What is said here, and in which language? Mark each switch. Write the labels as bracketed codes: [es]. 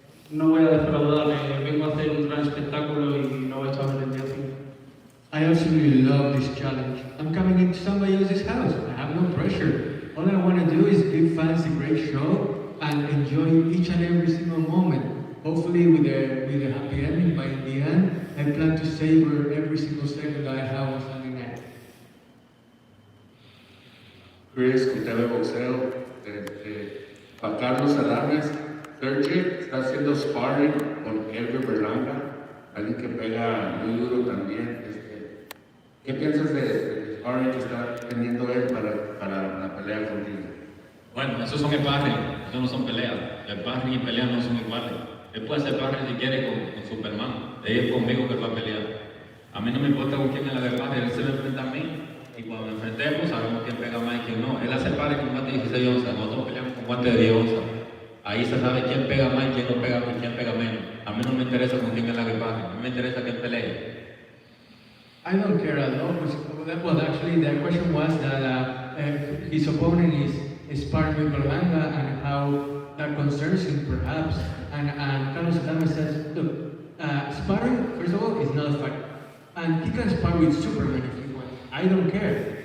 [es] No voy a defraudar, vengo a hacer un gran espectáculo y no voy a echar el día. [en] I absolutely love this challenge. I'm coming into somebody else's house. I have no pressure. All I want to do is give fans a great show and enjoy each and every single moment. Hopefully with a happy ending, but in the end, I plan to savor every single second that I have on Sunday night. [es] Chris, que de boxeo, para Carlos Adames, Sergio está haciendo sparring con Edgar Berlanga, alguien que pega muy duro también. ¿Qué piensas del sparring que está teniendo él para la pelea contigo? Bueno, esos son sparring, esos no son peleas. El sparring y pelea no son iguales. Él puede hacer sparring si quiere con Superman, es conmigo que él va a pelear. A mí no me importa con quién me la haga sparring, él se me enfrenta a mí y cuando nos enfrentemos sabemos quién pega más y quién no. Él hace sparring con guante de 16 onzas, nosotros peleamos con guante de 10 onzas. Ahí se sabe quién pega más y quién no pega más y quién pega menos. A mí no me interesa con quién me la haga sparring, a mí me interesa quién pelee. [en] I don't care at all. Well, actually, the question was that his opponent is sparring with Berlanga and how that concerns him, perhaps. And Carlos Adames says, look, sparring, first of all, is not a fight. And he can spar with Superman if he wants. I don't care.